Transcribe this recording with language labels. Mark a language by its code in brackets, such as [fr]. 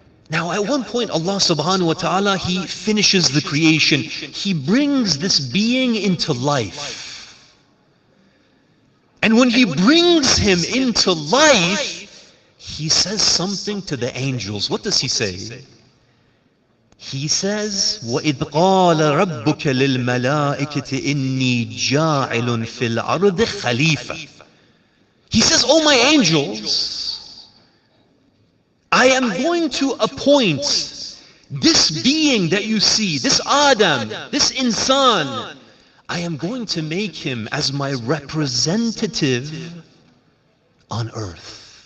[en] Now at one point Allah subhanahu wa ta'ala, He finishes the creation. He brings this being into life. And when He brings him into life, He says something to the angels. What does He say? He says, [ar] وَإِذْ قَالَ رَبُّكَ لِلْمَلَائِكَةِ إِنِّي جَاعِلٌ فِي الْأَرْضِ خَلِيفَةً. [en] He says, "Oh my angels, I am going to appoint this being that you see, this Adam, this insan, I am going to make him as my representative on earth."